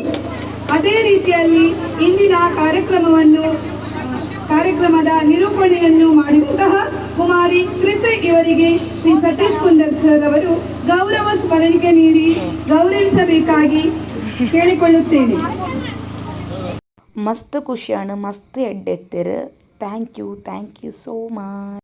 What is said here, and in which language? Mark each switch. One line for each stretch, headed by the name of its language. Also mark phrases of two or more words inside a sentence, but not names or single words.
Kannada: ಅದೇ ರೀತಿಯಲ್ಲಿ ಇಂದಿನ ಕಾರ್ಯಕ್ರಮದ ನಿರೂಪಣೆಯನ್ನು ಮಾಡಿದಂತಹ ಕುಮಾರಿ ಕೃತಿ ಇವರಿಗೆ ಶ್ರೀ ಸತೀಶ್ ಕುಂದರ್ ಸರ್ ಅವರು ಗೌರವ ಸ್ಮರಣಿಕೆ ನೀಡಿ ಗೌರವಿಸಬೇಕಾಗಿ ಕೇಳಿಕೊಳ್ಳುತ್ತೇನೆ.
Tulu: ಮಸ್ತ್ ಖುಷಿಯಾണ്, ಮಸ್ತ್ ಎಡ್ಡೆತ್ತಿರು.
English: Thank you so much.